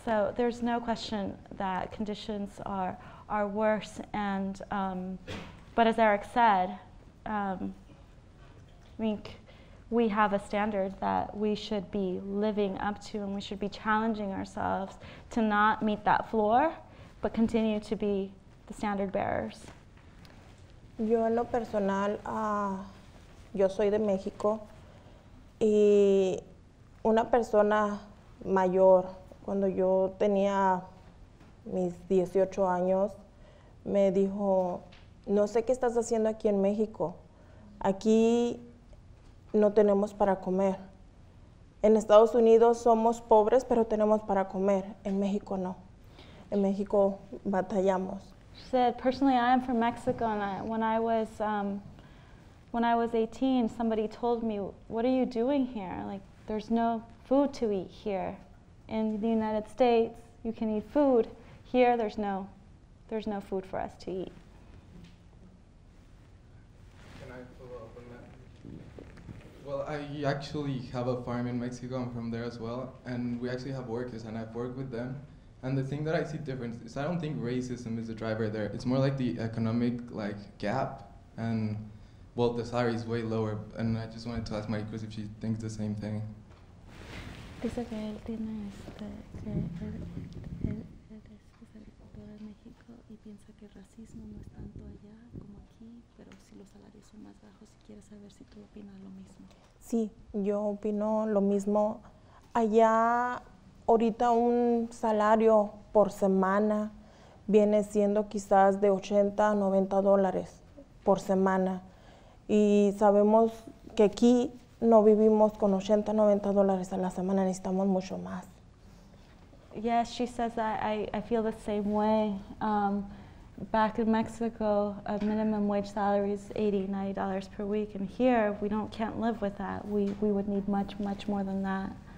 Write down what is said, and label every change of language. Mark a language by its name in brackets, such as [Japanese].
[English] So there's no question that conditions are worse, and but as Eric said, I think we have a standard that we should be living up to, and we should be challenging ourselves to not meet that floor, but continue to be the standard bearers. [Spanish] Yo en lo personal, yo soy de México, y una persona mayor, cuando yo tenía mis 18 años, me dijo, no sé qué estás haciendo aquí en México, aquí no tenemos para comer. En Estados Unidos somos pobres, pero tenemos para comer. En México no. En México batallamos. [English] She said, personally, I am from Mexico, and when I was 18, somebody told me, what are you doing here? Like, there's no food to eat here. In the United States, you can eat food. Here, there's no food for us to eat. Can I follow up on that? Well, I actually have a farm in Mexico. I'm from there as well, and we actually have workers, and I've worked with them. And the thing that I see different is I don't think racism is the driver there. It's more like the economic gap, and well, the salary is way lower. And I just wanted to ask Maria Cruz if she thinks the same thing. [Spanish] Dice que él tiene que él es agricultor en México y piensa que el racismo no es tanto allá como aquí, pero si los salarios son más bajos y quiere saber si tú opinas lo mismo. Sí, yo opino lo mismo. Allá ahorita un salario por semana viene siendo quizás de 80 a 90 dólares por semana. Y sabemos que aquí no vivimos con 80, 90 dólares a la semana, necesitamos mucho más. [English] Yes, she says that I feel the same way. Back in Mexico, a minimum wage salary is $80, $90 per week, and here we can't live with that. We would need much, much more than that.